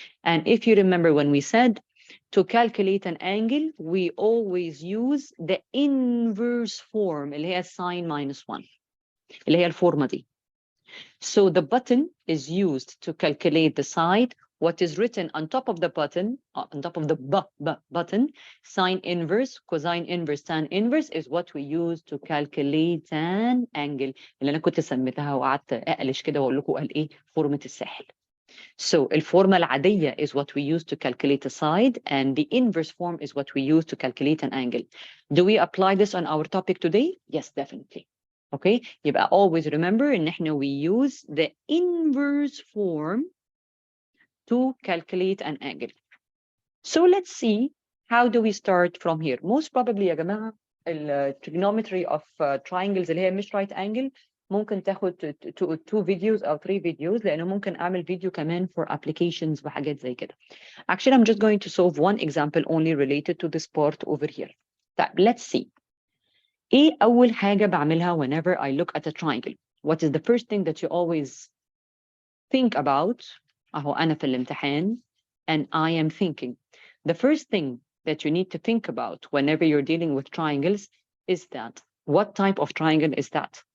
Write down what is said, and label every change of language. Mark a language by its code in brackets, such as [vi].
[en] And if you remember when we said to calculate an angle, we always use the inverse form, [ar] اللي هي [en] sine minus 1, [ar] اللي هي الفورمة دي. [en] So the button is used to calculate the side. What is written on top of the button, on top of the button, sine inverse, cosine inverse, tan inverse, is what we use to calculate an angle. [ar] اللي أنا كنت سميتها وقعدت أقلش كده وأقول لكم قال إيه فورمة الساحل. [en] So [ar] الفورمة العادية [en] is what we use to calculate a side, and the inverse form is what we use to calculate an angle. Do we apply this on our topic today? Yes, definitely. Okay, [ar] يبقى [en] always remember [ar] إن إحنا [en] we use the inverse form to calculate an angle. So let's see, how do we start from here? Most probably [ar] يا جماعة [en] trigonometry of triangles [ar] اللي هي مش [en] right angle [ar] ممكن تاخد [en] 2 videos [ar] أو [en] 3 videos, [ar] لأنه ممكن أعمل فيديو كمان [en] for applications [ar] وحاجات زي كده. [en] Actually, I'm just going to solve one example only related to this part over here. [ar] طيب, [en] let's see. [ar] إيه أول حاجة بعملها [en] whenever I look at a triangle? What is the first thing that you always think about? [ar] أهو أنا في الامتحان [en] and I am thinking. The first thing that you need to think about whenever you're dealing with triangles is that, what type of triangle is that?